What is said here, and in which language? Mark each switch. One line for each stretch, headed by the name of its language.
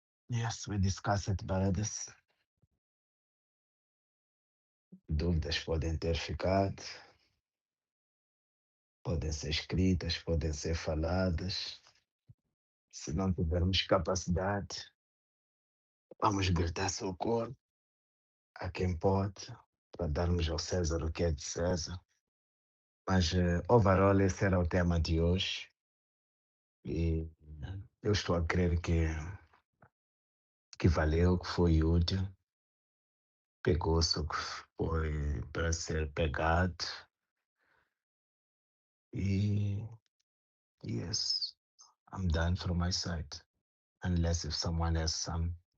English: Yes, we discussed it, brothers.
Portuguese: Dúvidas podem ter ficado, podem ser escritas, podem ser faladas. Se não tivermos capacidade, vamos gritar socorro a quem pode, para darmos ao César o que é de César. Mas, overall, esse era o tema de hoje. E eu estou a crer que valeu, que foi útil. Pegou-se o que foi para ser pegado.
English: E, yes, I'm done from my side. Unless if someone has some.